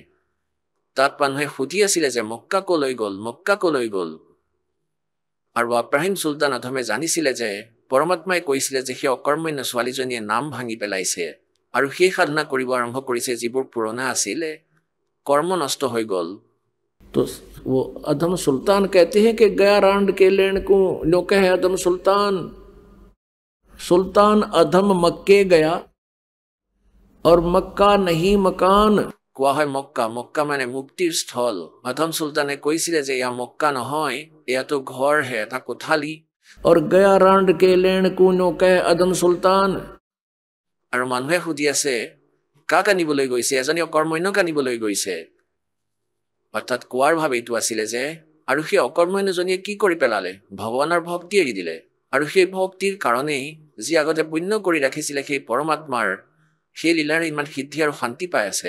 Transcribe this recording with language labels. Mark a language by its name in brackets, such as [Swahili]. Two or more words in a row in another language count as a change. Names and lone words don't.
[Assamese] তাত মানুহে সুধি আছিলে যে মক্কা কলৈ গ'ল, মক্কা কলৈ গ'ল। আৰু আব্ৰাহিম চুলতান আধমে জানিছিলে যে পৰমাত্মাই কৈছিলে যে সেই অকৰ্মণ্য ছোৱালীজনীয়ে নাম ভাঙি পেলাইছে আৰু সেই সাধনা কৰিব আৰম্ভ কৰিছে যিবোৰ পুৰণা আছিলে, কৰ্ম নষ্ট হৈ গ'ল। [Hindi] तो वो अधम सुल्तान कहते हैं कि गया रांड के लेन को जो कहे अधम सुल्तान। सुल्तान अधम मक्के गया और मक्का नहीं मकान। [Assamese] কোৱা হয় মক্কা, মক্কা মানে মুক্তিৰ স্থল। আধম চুলতানে কৈছিলে যে এয়া মক্কা নহয়, এয়াতো ঘৰহে, এটা কোঠালি। [Hindi] और गया रांड के लेन को जो कहे अधम सुल्तान। [Assamese] আৰু মানুহে সুধি আছে কাক আনিবলৈ গৈছে, এজনী অকৰ্মণ্যক আনিবলৈ গৈছে। অৰ্থাৎ কোৱাৰ ভাৱ এইটো আছিলে যে আৰু সেই অকৰ্মণ্যজনীয়ে কি কৰি পেলালে, ভগৱানৰ ভক্তি এৰি দিলে। আৰু সেই ভক্তিৰ কাৰণেই যি আগতে পুণ্য কৰি ৰাখিছিলে সেই পৰমাত্মাৰ সেই লীলাৰে ইমান সিদ্ধি আৰু শান্তি পাই আছে।